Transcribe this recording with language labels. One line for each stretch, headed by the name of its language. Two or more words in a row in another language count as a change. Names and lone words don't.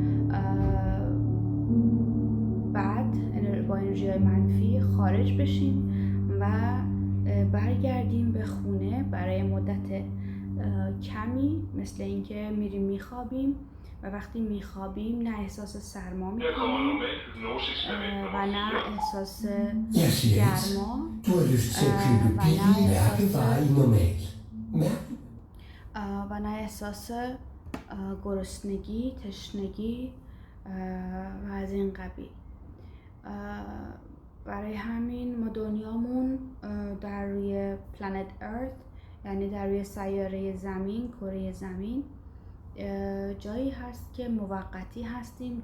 Persian: بد با انرژی های منفی خارج بشیم و برگردیم به خونه برای مدت کمی، مثل اینکه میریم میخوابیم و وقتی میخوابیم نه احساس سرما میکنیم و نه احساس
English: Yes, yes.
Persian: گرما
Danish: Du har lyst til at købe billige mærkevarer i normal.
Persian: و نه احساس گرسنگی، تشنگی و از این قبیل. برای همین ما دنیامون در روی
English: planet earth,
Persian: یعنی در روی سیاره زمین، کره زمین، جایی هست که موقتی هستیم.